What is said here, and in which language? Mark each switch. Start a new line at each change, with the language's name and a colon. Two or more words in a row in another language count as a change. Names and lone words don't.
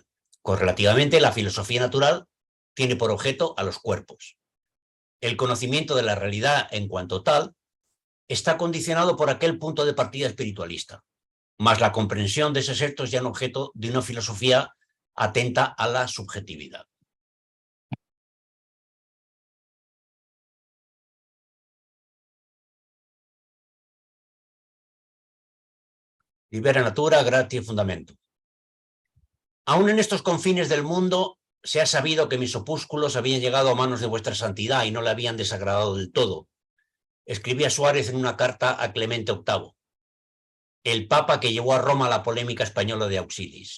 Spanish: Correlativamente, la filosofía natural tiene por objeto a los cuerpos. El conocimiento de la realidad en cuanto tal está condicionado por aquel punto de partida espiritualista, mas la comprensión de ese ser es ya un objeto de una filosofía atenta a la subjetividad. Libera natura, gratia y fundamento. Aún en estos confines del mundo se ha sabido que mis opúsculos habían llegado a manos de vuestra santidad y no le habían desagradado del todo. Escribía Suárez en una carta a Clemente VIII, el papa que llevó a Roma la polémica española de Auxilis.